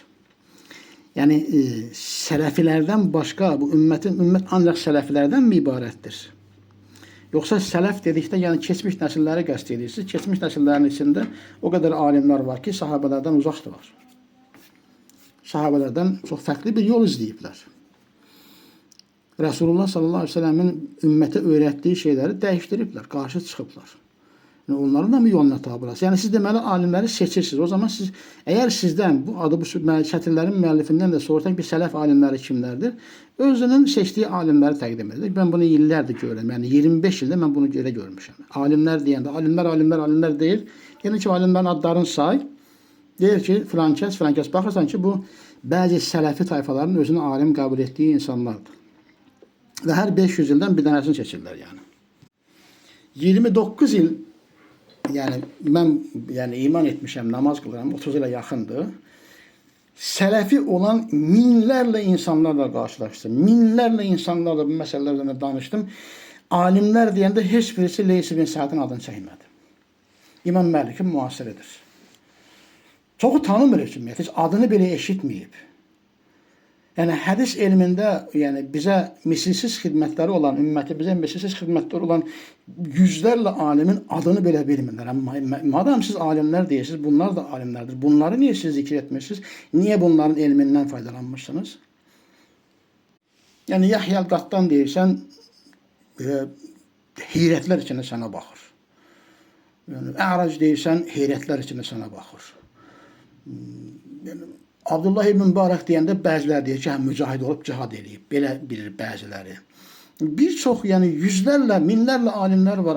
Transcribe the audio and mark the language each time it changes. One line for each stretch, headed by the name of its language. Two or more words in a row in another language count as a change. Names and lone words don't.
Azerbaijani: Yəni sələfilərdən başqa bu ümmət ancaq sələfilərdən mi ibarətdir? Yoxsa sələf dedikdə yəni keçmiş nəsilləri qəsd edirsiniz. Keçmiş nəsillərin içində o qədər alimlər var ki, sahabələrdən uzaqdırlar. Sahabələrdən çox fərqli bir yol izləyiblər.
Turkish: Resulullah
Arabic: صلى الله عليه وسلم'in
Turkish: ümmete öğrettiği şeyleri değiştiripler, karşı çıkıplar. Yani onların da mı yoluna tabi olasınız?
Azerbaijani: Yani siz deməli alimləri seçirsiniz. O zaman siz, eğer sizden bu adı bu şətirlərin müəllifindən də sorsan bir sələf alimləri kimlərdir? Özünün seçtiği alimləri təqdim edir. Ben bunu illərdir görürüm. Yani 25 ildə mən bunu görə görmüşəm. Alimlər deyəndə alimlər deyil. Yəni ki, alimlərin adlarını say. Deyir ki, filan kəs. Baxırsan ki, bu bəzi sələfi tayfaların özünü alim qəbul etdiyi insanlardır.
Turkish: Ve her 500 yıldan bir tanesini seçirler yani. 29 yıl yani ben yani iman etmişim, namaz kılıram, 30 yıla yakındı. Sələfi olan minlerle insanlarla karşılaştım. Minlerle insanlarla bu meselelerden danıştım.
Azerbaijani: Alimler deyəndə heç birisi Leys bin Sa'dın adını çəkmədi. İmam Məlikin müasiridir. Çoxu tanımır ümumiyyətlə, heç adını belə eşitməyib.
Turkish: Yani hadis elminde yani bize misilsiz hizmetleri olan, ümmeti bize misilsiz hizmetleri olan yüzlerle alimin adını bile bilmirler. Ama madem siz alimler değilsiniz, bunlar da alimlerdir. Bunları niye siz zikir etmişsiniz? Niye bunların ilminden faydalanmışsınız?
Azerbaijani: Yani Yahya el-Qattan deyirsən, heyrətlər içində sana baxır. Yani A'rac deyirsən, heyrətlər içində sana baxır. Yani Abdullah ibn Mübarək deyəndə bəziləri deyir ki, mücahid olub cihad eləyib. Belə bilir bəziləri. Bir çox, yəni yüzlərlə, minlərlə alimlər var.